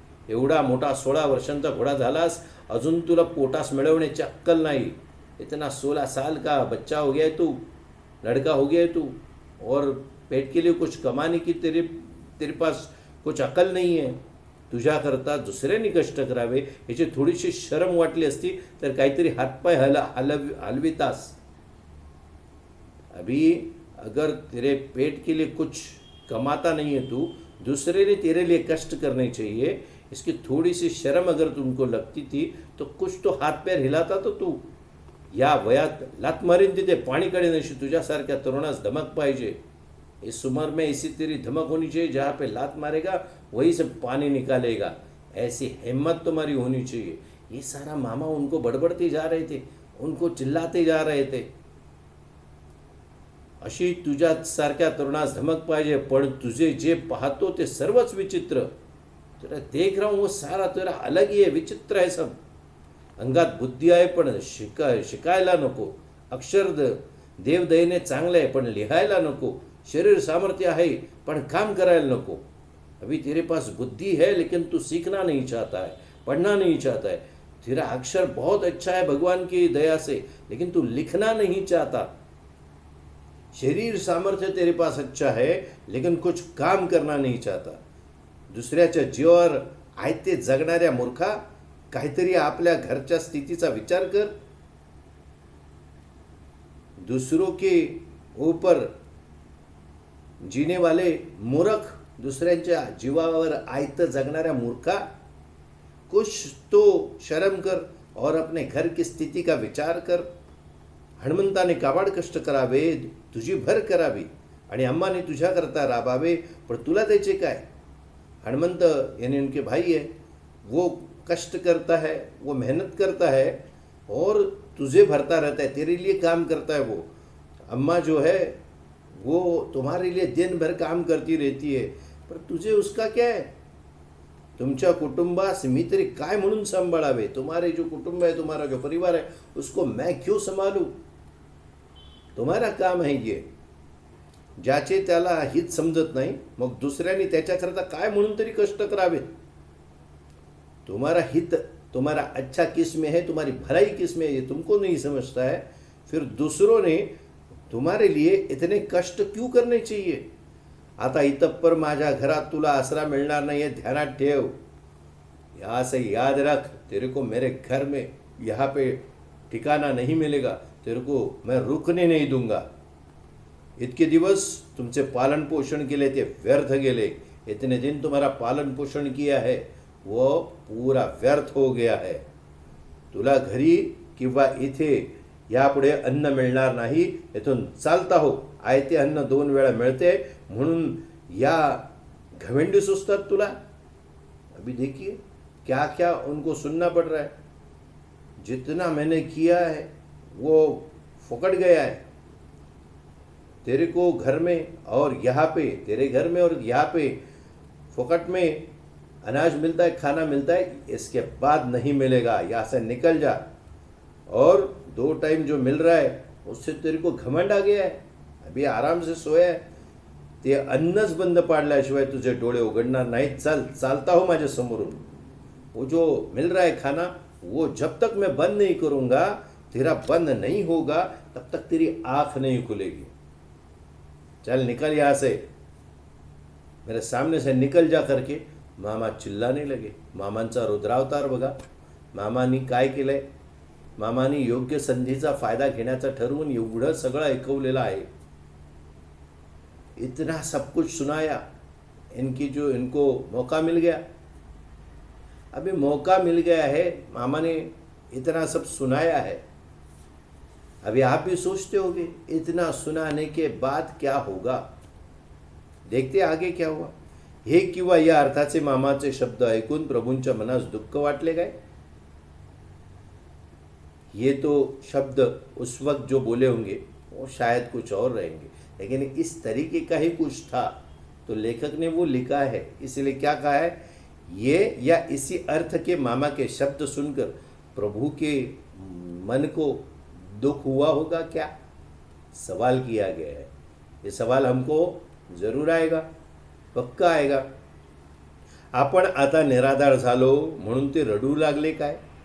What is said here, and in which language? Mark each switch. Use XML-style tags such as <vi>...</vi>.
<mr>एवढा मोठा 16 वर्षांचा घोडा झालास, अजून तुला पोटास मिळवण्याची अक्कल नाही।</mr> <hi>इतना 16 साल का बच्चा हो गया है तू, लड़का हो गया है तू, और पेट के लिए कुछ कमाने की तेरे पास कुछ अक्कल नहीं है।</hi> <mr>तुझ्या करता दुसऱ्यांनी कष्ट करावे याची थोडीशी शरम वाटली असती तर काहीतरी हातपाय हलवितास।</mr> <hi>अभी अगर तेरे पेट के लिए कुछ कमाता नहीं है तू, दूसरे ने तेरे लिए कष्ट करने चाहिए, इसकी थोड़ी सी शर्म अगर तुमको लगती थी तो कुछ तो हाथ पैर हिलाता तो तू।</hi> <mr>या वयात लात मारीन तिथे पाणीकडे नशी, तुझ्यासारख्या तरुणास धमक पाहिजे।</mr> <hi>इस उम्र में ऐसी तेरी धमक होनी चाहिए, जहाँ पे लात मारेगा वहीं से पानी निकालेगा, ऐसी हिम्मत तुम्हारी होनी चाहिए। ये सारा मामा उनको बड़बड़ते जा रहे थे, उनको चिल्लाते जा रहे थे।</hi> <mr>अशी तुझ्यासारख्या तरुणास धमक पाहिजे, पण तुझे जे पाहतो ते सर्वच विचित्र।</mr> <hi>तेरा देख रहा हूँ वो सारा तेरा अलग ही है, विचित्र है सब।</hi> <mr>अंगात बुद्धी आहे पण शिकायला नको, अक्षर देवदयेने चांगलं आहे पण लिहायला नको, शरीर सामर्थ्य आहे पण काम करायला नको।</mr> <hi>अभी तेरे पास बुद्धि है लेकिन तू सीखना नहीं चाहता है, पढ़ना नहीं चाहता है। तेरा अक्षर बहुत अच्छा है भगवान की दया से, लेकिन तू लिखना नहीं चाहता। शरीर सामर्थ्य तेरे पास अच्छा है लेकिन कुछ काम करना नहीं चाहता।</hi> <mr>दुसऱ्याच्या जीवावर आयते जगणाऱ्या मूर्खा, काहीतरी आपल्या घरच्या स्थितीचा विचार कर.</mr> <hi>दूसरों के ऊपर जीने वाले मूर्ख,</hi> <mr>दुसऱ्यांच्या जीवावर आयत जगणाऱ्या मूर्खा,</mr> <hi>कुछ तो शर्म कर और अपने घर की स्थिती का विचार कर.</hi> <mr>हनुमंताने काबाड कष्ट करावे, तुझी भर करावी आणि अम्माने तुझ्याकरता राबावे, पण तुला त्याचे काय.</mr> <hi>हनुमंत यानी उनके भाई है, वो कष्ट करता है, वो मेहनत करता है और तुझे भरता रहता है, तेरे लिए काम करता है. वो अम्मा जो है वो तुम्हारे लिए दिन भर काम करती रहती है, पर तुझे उसका क्या है.</hi> <mr>तुमच्या कुटुंबास मी तरी काय म्हणून सांभाळावे.</mr> <hi>तुम्हारे जो कुटुंब है, तुम्हारा जो परिवार है, उसको मैं क्यों संभालूं. तुम्हारा काम है ये.</hi> <mr>ज्याचे त्याला हित समजत नाही, मग दुसऱ्यांनी त्याच्याकरता काय म्हणून तरी कष्ट करावेत.</mr> <hi>तुम्हारा हित, तुम्हारा अच्छा किस में है, तुम्हारी भलाई किस में है, ये तुमको नहीं समझता है. फिर दूसरों ने तुम्हारे लिए इतने कष्ट क्यों करने चाहिए.</hi> <mr>आता इतप्पर माझ्या घरात तुला आसरा मिळणार नाही है, ध्यानात ठेव.</mr> <hi>यहाँ से याद रख, तेरे को मेरे घर में यहाँ पे ठिकाना नहीं मिलेगा, तेरे को मैं रुकने नहीं दूंगा.</hi> <mr>इतके दिवस तुमचे पालन पोषण केले ते व्यर्थ गेले.</mr> <hi>इतने दिन तुम्हारा पालन पोषण किया है वो पूरा व्यर्थ हो गया है.</hi> <mr>तुला घरी किंवा इथे यापुढे अन्न मिळणार नाही. इथून चालता हो. आयते अन्न 2 वेळा मिळते म्हणून या घमंडी सुचतात तुला.</mr> <hi>अभी देखिए क्या क्या उनको सुनना पड़ रहा है. जितना मैंने किया है वो फुकट गया है. तेरे को घर में और यहाँ पे, तेरे घर में और यहाँ पे फुकट में अनाज मिलता है, खाना मिलता है, इसके बाद नहीं मिलेगा. यहाँ से निकल जा. और 2 टाइम जो मिल रहा है उससे तेरे को घमंड आ गया है. अभी आराम से सोया है.</hi> <mr>ते अन्नच बंद पाडल्याशिवाय तुझे डोळे उघडणार नाहीत. चालता हो माझ्या समोरून.</mr> <hi>वो जो मिल रहा है खाना, वो जब तक मैं बंद नहीं करूंगा, तेरा बंद नहीं होगा, तब तक तेरी आंख नहीं खुलेगी. चल निकल यहाँ से, मेरे सामने से निकल जा करके मामा चिल्लाने लगे.</hi> <mr>मामांचा रुद्रावतार बघा. मामानी काय केलंय. मामानी योग्य संधीचा फायदा घेण्याचा ठरवून एवढं सगळं ऐकवलेलं आहे.</mr> <hi>इतना सब कुछ सुनाया. इनको मौका मिल गया. अभी मौका मिल गया है, मामा ने इतना सब सुनाया है. अभी आप भी सोचते होंगे इतना सुनाने के बाद क्या होगा. देखते आगे क्या हुआ.</hi> <mr>हे किंवा या अर्थाचे मामाचे शब्द ऐकून प्रभूंच्या मनास दुःख वाटले काय.</mr> <hi>ये तो शब्द उस वक्त जो बोले होंगे वो शायद कुछ और रहेंगे, लेकिन इस तरीके का ही कुछ था. तो लेखक ने वो लिखा है. इसलिए क्या कहा है, ये या इसी अर्थ के मामा के शब्द सुनकर प्रभु के मन को दुख हुआ होगा क्या, सवाल किया गया है. ये सवाल हमको जरूर आएगा, पक्का आएगा.</hi> <mr>आपण आता निराधार झालो म्हणून ते रडू लागले काय.</mr>